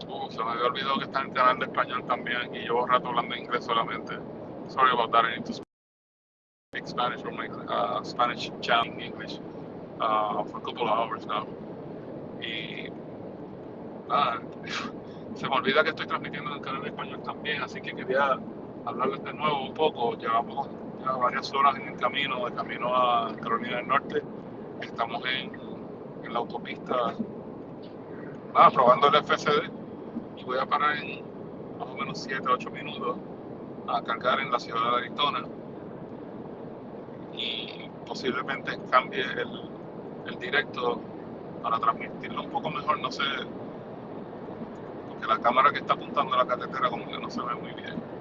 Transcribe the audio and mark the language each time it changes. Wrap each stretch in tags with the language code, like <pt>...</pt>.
<es>Se me había olvidado que está en canal de español también y llevo rato hablando inglés solamente.</es> <en>Sorry about that. I need to speak Spanish from my Spanish channel in English for a couple of hours now.</en> <es>Y nada, se me olvida que estoy transmitiendo en el canal de español también, así que quería hablarles de nuevo un poco. Llevamos ya varias horas en el camino, de camino a Carolina del Norte. Estamos en la autopista, probando el FSD, y voy a parar en más o menos 7 o 8 minutos a cargar en la ciudad de Arizona, y posiblemente cambie el directo para transmitirlo un poco mejor, no sé, porque la cámara que está apuntando a la carretera como que no se ve muy bien.</es>